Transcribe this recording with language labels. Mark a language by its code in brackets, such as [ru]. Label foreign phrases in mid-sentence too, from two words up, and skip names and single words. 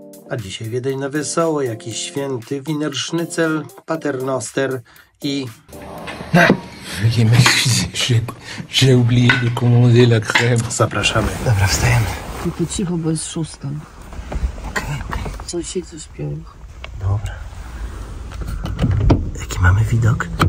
[pl] A dzisiaj Wiedeń na wesoło, jakiś święty, [de] Wiener Schnitzel, [pl] Paternoster i... [fr] J'ai oublié de commander la crème. [pl] Zapraszamy. Dobra, wstajemy. Tylko cicho, bo jest 6. Okej. Sąsiedzi śpią. Dobra. Jaki mamy widok?